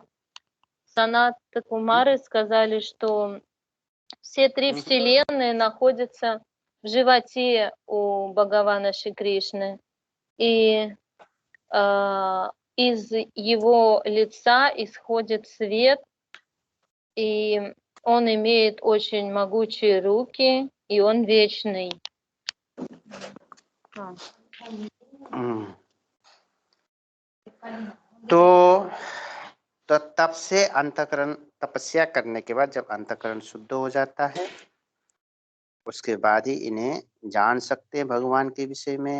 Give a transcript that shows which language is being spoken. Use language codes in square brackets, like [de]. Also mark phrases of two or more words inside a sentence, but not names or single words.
[ru] Санат Кумары сказали, что все три вселенные находятся в животе у Бхагавана Шри Кришны. И из его лица исходит свет, и он имеет очень могучие руки, и он вечный. [hi] तो तब से अंतःकरण तपस्या करने के बाद जब अंतःकरण शुद्ध हो जाता है, उसके बाद ही इन्हें जान सकते हैं भगवान के विषय में।